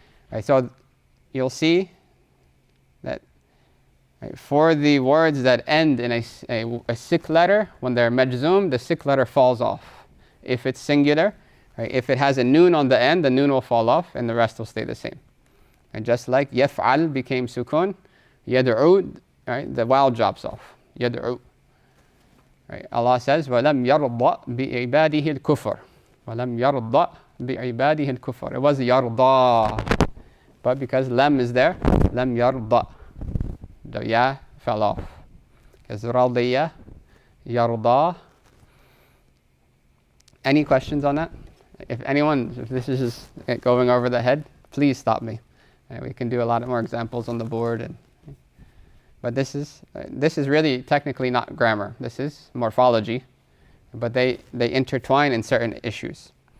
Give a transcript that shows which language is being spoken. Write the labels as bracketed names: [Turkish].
[English] Right, so you'll see that, right, for the words that end in a 6th letter, when they're majzoom, the 6th letter falls off. If it's singular, right, if it has a noon on the end, the noon will fall off and the rest will stay the same. And just like yaf'al became sukun, yad'u, right, the waw drops off. يَدْعُو. Right? Allah says, [Arabic] وَلَمْ يَرْضَ بِعِبَادِهِ الْكُفْرِ. وَلَمْ يَرْضَ بِعِبَادِهِ الْكُفْرِ. [English] It was [Arabic] يَرْضَى. [English] But because lam is there, [Arabic] لَمْ يَرْضَ. [English] The ya fell off. Because رَضِيَ, يَرْضَى. Any questions on that? If this is just going over the head, please stop me. We can do a lot more examples on the board. But this is really technically not grammar. This is morphology. But they intertwine in certain issues.